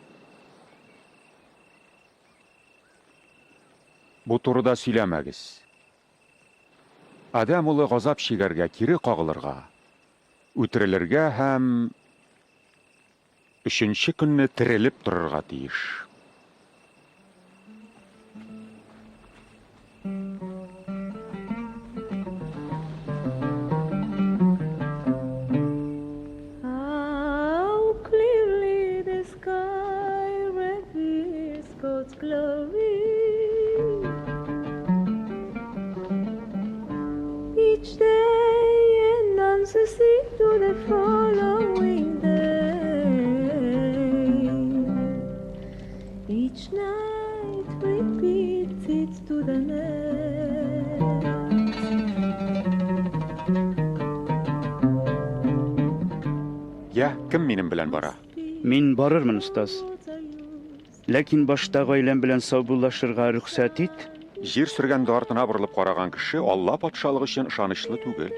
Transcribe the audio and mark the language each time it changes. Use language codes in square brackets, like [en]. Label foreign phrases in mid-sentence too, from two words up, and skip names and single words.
[tt] Бу турыда сөйләмәгез. Адам улы газап шигәргә, кире кагылырга, үтерелергә һәм өченче көнне терелеп торырга тиеш. [en] How clearly the sky reveals God's glory. Each day announces it to the following day. Each night repeats it to the next. [tt] Я, кем минем белән бара? Мин барырмын, остаз. Ләкин башта гаиләм белән саубуллашырга рөхсәт ит. Җир сөргәндә артына борылып караган кеше Алла патшалыгы өчен ышанычлы түгел.